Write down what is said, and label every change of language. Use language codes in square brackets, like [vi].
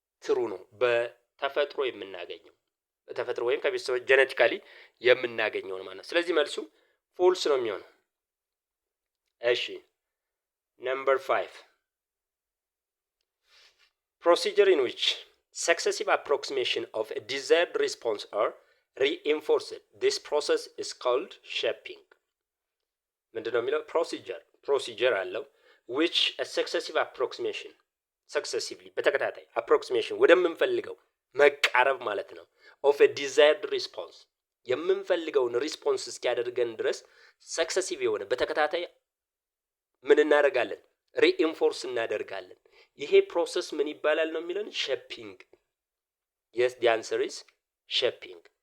[am] ትሩ ነው። በተፈጥሮ የምናገኘው በተፈጥሮ ወይም ከቤተሰቦች ጀነቲካሊ የምናገኘው ነው ማለት ነው። ስለዚህ መልሱ ፎልስ ነው የሚሆነው። እሺ ነምበር 5 [en] procedure in which successive approximation of a desired response are reinforced. This process is called shaping. [am] ምንድነው የሚለው? procedure አለው [en] which a successive approximation successively [am] በተከታታይ approximation ወደምንፈልገው መቃረብ ማለት ነው [en] of a desired response [am] የምንፈልገውን ሪስፖንስ እስኪያደርገን ድረስ ሰክሰሲቭ የሆነ በተከታታይ ምን እናደርጋለን? ሪኢንፎርስ እናደርጋለን። ይሄ ፕሮሰስ ምን ይባላል ነው የሚለን? ሼፒንግ። [en] yes the answer is shaping.